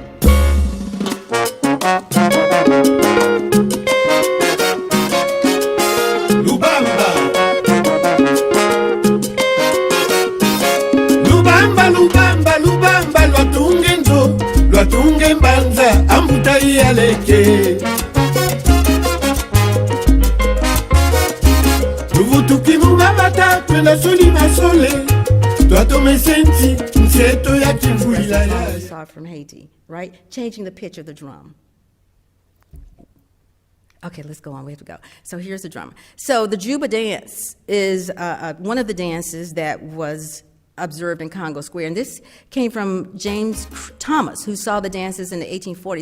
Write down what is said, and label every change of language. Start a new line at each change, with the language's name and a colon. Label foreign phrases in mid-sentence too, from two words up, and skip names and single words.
Kongo: lubamba lwatunge nzo lwatunge mbanza amutai aleke luvutuki mungabata twenda soli masole twatome senti nseto ya kivuila yaya
English: from Haiti, right? Changing the pitch of the drum. Okay, let's go on. We have to go. So here's the drum. So the Juba dance is one of the dances that was observed in Congo Square. And this came from James Thomas, who saw the dances in the 1840s.